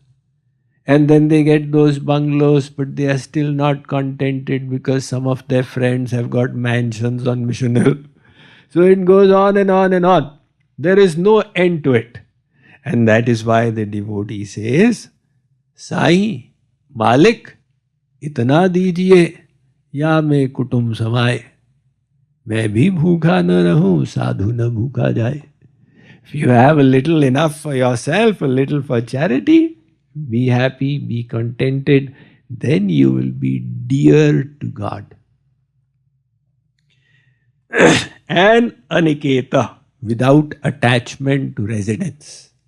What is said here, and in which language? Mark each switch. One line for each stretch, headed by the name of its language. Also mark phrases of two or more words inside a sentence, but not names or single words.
English: And then they get those bungalows, but they are still not contented because some of their friends have got mansions on Mission Hill. So it goes on and on and on. There is no end to it. And that is why the devotee says,
Hindi: साईं, मालिक, इतना दीजिये, या में कुटुम समाये. मैं भी भूखा न रहूँ, साधु न भूखा जाये.
English: If you have a little enough for yourself, a little for charity, be happy, be contented, then you will be dear to God. And aniketa, without attachment to residence.